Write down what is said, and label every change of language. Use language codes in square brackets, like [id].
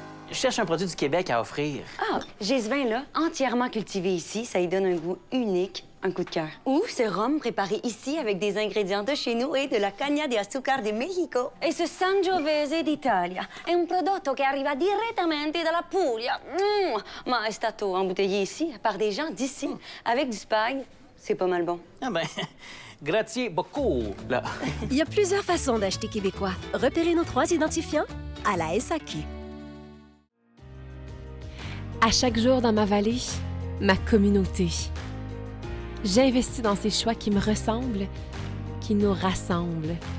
[fr] Je cherche un produit du Québec à offrir. Ah, j'ai ce vin-là, entièrement cultivé ici. Ça lui donne un goût unique, un coup de cœur. Ou ce rhum préparé ici avec des ingrédients de chez nous et de la [es] caña de azúcar [fr] de Mexico. [it] E ce Sangiovese d'Italia. È un prodotto che arriva direttamente dalla Puglia. Ma è stato [fr] embouteillé ici par des gens d'ici. Avec du spag, c'est pas mal bon. Ah ben, grazie beaucoup. Là. Il y a plusieurs façons d'acheter québécois. Repérez nos 3 identifiants à la SAQ. À chaque jour dans ma vallée, ma communauté. J'investis dans ces choix qui me ressemblent, qui nous rassemblent.